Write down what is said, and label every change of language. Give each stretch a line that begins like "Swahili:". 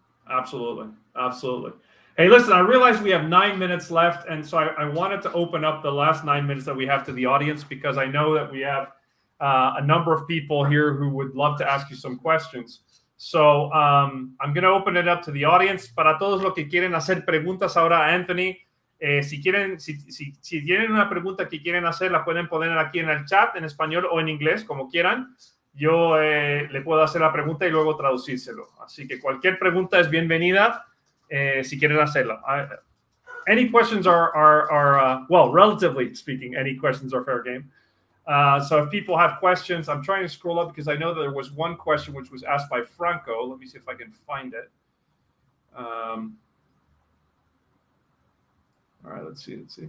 English: Absolutely. Hey, listen, I realize we have 9 minutes left, and so I wanted to open up the last 9 minutes that we have to the audience because I know that we have a number of people here who would love to ask you some questions. So I'm going to open it up to the audience.
Spanish: Para todos los que quieren hacer preguntas ahora a Anthony, si tienen una pregunta que quieren hacer, la pueden poner aquí en el chat, en español o en inglés, como quieran. Yo le puedo hacer la pregunta y luego traducírselo. Así que cualquier pregunta es bienvenida. Si quieren hacerla.
English: Any questions are well, relatively speaking, any questions are fair game. So if people have questions, I'm trying to scroll up because I know that there was one question which was asked by Franco. Let me see if I can find it. All right, let's see.